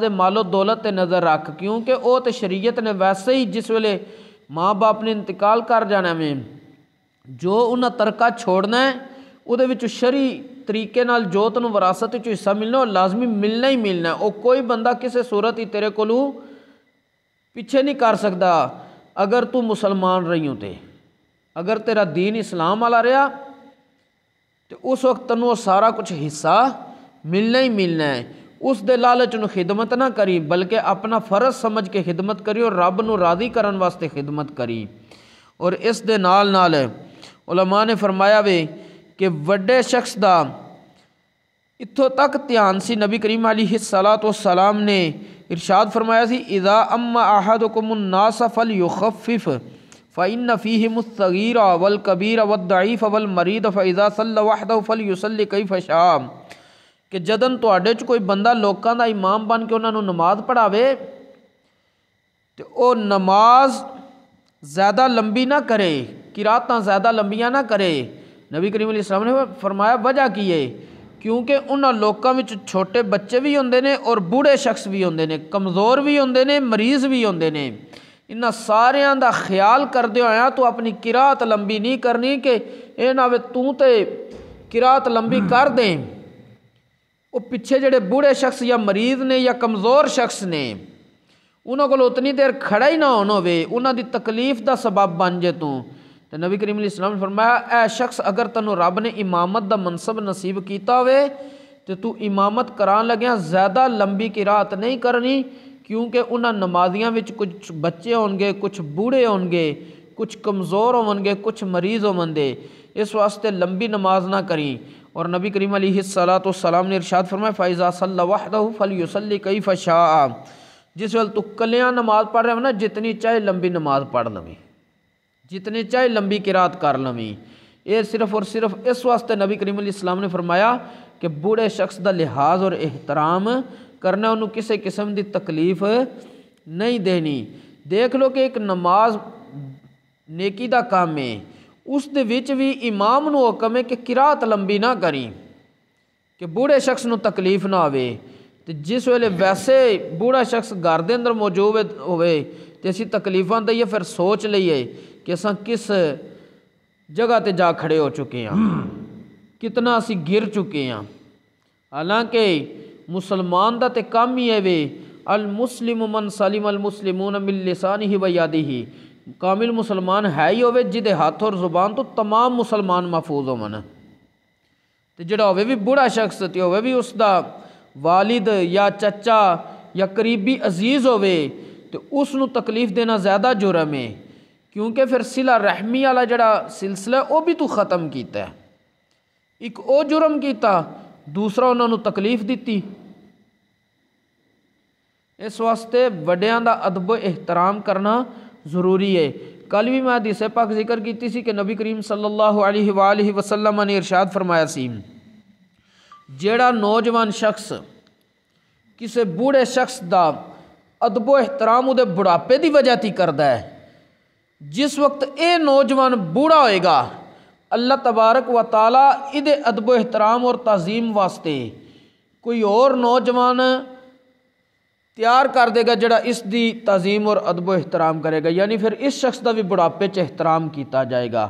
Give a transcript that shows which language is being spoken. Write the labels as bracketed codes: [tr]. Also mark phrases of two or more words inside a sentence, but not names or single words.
[pa] دے مال و دولت تے نظر رکھ، کیونکہ او تے شریعت نے ویسے ہی جس ویلے ماں باپ نے انتقال کر جانا میں جو انہاں ترکہ چھوڑنا ہے وہ دے وچ شرعی طریقے نال جو تینوں وراثت وچ حصہ ملنا وہ لازمی ملنا ہی ملنا ہے، وہ کوئی بندہ کسی صورت ہی تیرے کولوں پیچھے نہیں کر سکتا اگر تو مسلمان رہی ہوں تے، اگر تیرا دین اسلام والا رہا تو اس وقت تینوں سارا کچھ حصہ ملنا ہی ملنا ہے۔ اس دے لالچ نو خدمت نہ کری بلکہ اپنا فرض سمجھ کے خدمت کری اور رب نو راضی کرن واسطے خدمت کری۔ اور اس دے نال نال علماء نے فرمایا وے کہ وڈے شخص دا اتھوں تک دھیان سی، نبی کریم علیہ الصلاۃ والسلام نے ارشاد فرمایا سی [ar] اذا اما احدکم الناس فلیخفف فإن فیہم الصغیر والکبیر والضعیف والمریض فإذا صلی وحدہ فلیصلی کیف شاء، [pa] کہ جدن تواڈے چ کوئی بندہ لوکاں دا امام بن کے انہاں نوں نماز پڑھاوے تے او نماز زیادہ لمبی نہ کرے، قراتاں زیادہ لمبیاں نہ کرے۔ نبی کریم علیہ السلام نے فرمایا وجہ کی ہے، کیونکہ انہاں لوکاں وچ چھوٹے بچے بھی ہوندے نے اور بوڑھے شخص بھی ہوندے نے، کمزور بھی ہوندے نے، مریض بھی ہوندے نے، انہاں ساریاں دا خیال کردے ہویا تو اپنی قرات لمبی نہیں کرنی کہ اے نہ ہوے تو تے قرات لمبی کر دیں، وہ پیچھے جڑے بوڑھے شخص یا مریض نے یا کمزور شخص نے انہوں کو اتنی دیر کھڑا ہی نہ ہونا ہوئے، انہوں دی تکلیف دا سبب بن جے تو نبی کریم علیہ السلام نے فرمایا اے شخص اگر تنوں رب نے امامت دا منصب نصیب کیتا ہوئے تو امامت کران لگیا زیادہ لمبی قرات نہیں کرنی، کیونکہ انہاں نمازیاں وچ کچھ بچے ہون گے، کچھ بوڑھے ہون گے، کچھ کمزور ہون گے، کچھ مریض ہون گے، اس واسطے لمبی نماز نہ کریں۔ اور نبی کریم علیہ الصلاۃ والسلام نے ارشاد فرمایا [ar] فَإِذَا صَلَّى وَحْدَهُ فَلْيُصَلِّ كَيْفَ شَاءَ، [pa] جس وقت تو کلیاں نماز پڑھ رہے ہو نا جتنی چاہے لمبی نماز پڑھ لویں، جتنی چاہے لمبی قرات کر لویں، یہ صرف اور صرف اس واسطے نبی کریم علیہ السلام نے فرمایا کہ بوڑھے شخص دا لحاظ اور احترام کرنا، انہوں کسی قسم دی تکلیف نہیں دینی۔ دیکھ لو کہ ایک نماز نیکی دا کام ہے، اس دے وچ بھی امام نو حکم ہے کہ قرات لمبی نہ کریں کہ بوڑھے شخص نو تکلیف نہ ہوئے، تے جس ویلے ویسے بوڑھا شخص گھر دے اندر موجود ہوئے تے اسی تکلیفاں دئیے، پھر سوچ لئیے کہ اساں کس جگہ تے جا کھڑے ہو چکے ہیں، کتنا اسی گر چکے ہیں۔ حالانکہ مسلمان دا تے کام ہی ہے وے [ar] المسلم من سلم المسلمون من لسانہ و یدہ، [pa] کامل مسلمان ہے ہی ہوئے جدے ہاتھ اور زبان تو تمام مسلمان محفوظ ہون، تے جڑا ہوئے بھی بوڑھا شخص تے ہوئے بھی اس دا والد یا چچا یا قریبی عزیز ہوئے تو اس نو تکلیف دینا زیادہ جرم ہے، کیونکہ پھر صلہ رحمی والا جڑا سلسلہ وہ بھی تو ختم کیتا ہے، ایک او جرم کیتا دوسرا انہوں نے تکلیف دیتی۔ اس واسطے وڈیاں دا ادب و احترام کرنا ضروری ہے۔ کل بھی میں حدیث پاک ذکر کیتی سی کہ نبی کریم صلی اللہ علیہ وآلہ وسلم نے ارشاد فرمایا سی جیڑا نوجوان شخص کسے بوڑھے شخص دا ادب و احترام دے بڑھاپے دی وجہ تی کردا ہے، جس وقت اے نوجوان بوڑھا ہوئے گا اللہ تبارک و تعالی ادے ادب و احترام اور تعظیم واسطے کوئی اور نوجوان تیار کر دے گا جڑا اس دی تعظیم اور ادب و احترام کرے گا، یعنی پھر اس شخص دا بھی بڑھاپے چ احترام کیتا جائے گا۔